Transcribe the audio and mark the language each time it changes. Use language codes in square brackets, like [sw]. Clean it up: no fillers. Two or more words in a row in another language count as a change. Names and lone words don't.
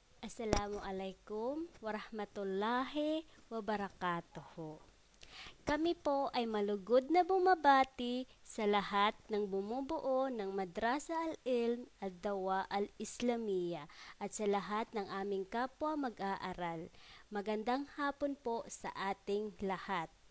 [ar] السلام عليكم ورحمة الله وبركاته. [tl] Kami po ay malugod na bumabati sa lahat ng bumubuo ng Madrasa Al-Ilm Ad-Dawa Al-Islamiyya at sa lahat ng aming kapwa mag-aaral. Magandang hapon po sa ating lahat.